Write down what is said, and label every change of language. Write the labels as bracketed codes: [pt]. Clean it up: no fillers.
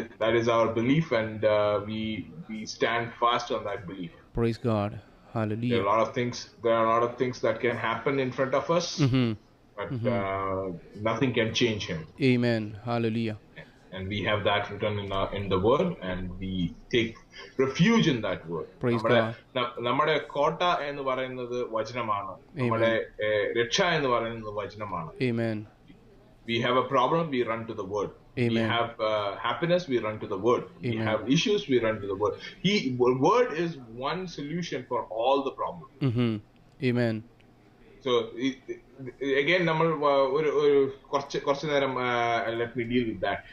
[en] That is our belief, and we stand fast on that belief. Praise God. Hallelujah. There are a lot of things that can happen in front of us, but nothing can change him. Amen. Hallelujah. And we have that written in the word, and we take refuge in that word. Praise God. [ml] നമ്മുടെ കോട്ട എന്ന് പറയുന്നത് വചനമാണ്. നമ്മുടെ രക്ഷ എന്ന് പറയുന്നത് വചനമാണ്. [en] Amen. We have a problem, we run to the word. Amen. We have happiness, we run to the word. Amen. We have issues, we run to the word. Word is one solution for all the problems. Amen. So again, [ml] നമ്മൾ കുറച്ച് നേരം [en] let me deal with that.